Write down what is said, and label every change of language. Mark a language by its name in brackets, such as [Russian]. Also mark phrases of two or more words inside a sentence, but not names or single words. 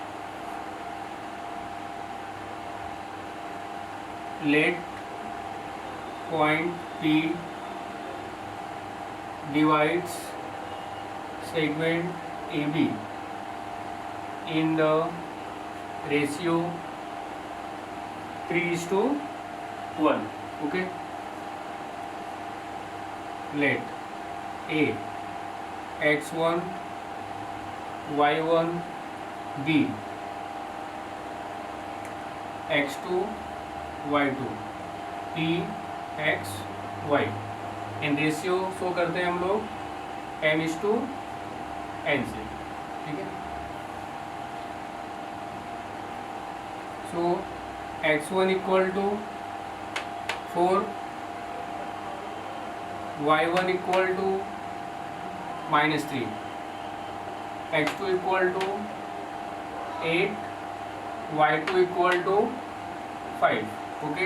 [English] Let point P divides segment AB in the ratio 3:1. Okay, let A x1 y1 B x2 y2 P x y [Hindi] इन [English] ratio show [Hindi] करते हैं हम लोग m/n से, ठीक है। [English] So x1 equal to 4, y1 equal to -3, x2 equal to 8, y2 equal to 5, okay.